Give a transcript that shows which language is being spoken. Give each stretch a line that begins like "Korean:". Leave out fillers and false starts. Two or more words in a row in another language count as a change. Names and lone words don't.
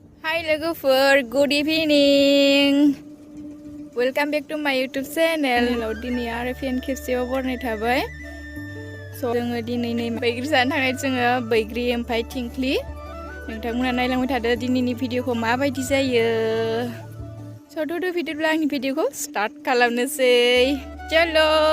English: Hi logofer, good evening. Welcome back to my YouTube channel.
Bodo: Hello, Dinwi आरो फिन खेबसेयाव बरनाय थाबाय. So जोङो दिनै नै बैग्रि जानो थांनाय जोङो बैग्रि ओमफ्राय थिंख्लि. नोंथांमोना नायलांबाय थादो दिनैनि भिडिअखौ माबायदि जायो. So थ' भिडिअब्ला आंनि भिडिअखौ स्टार्ट खालामनोसै. चलो.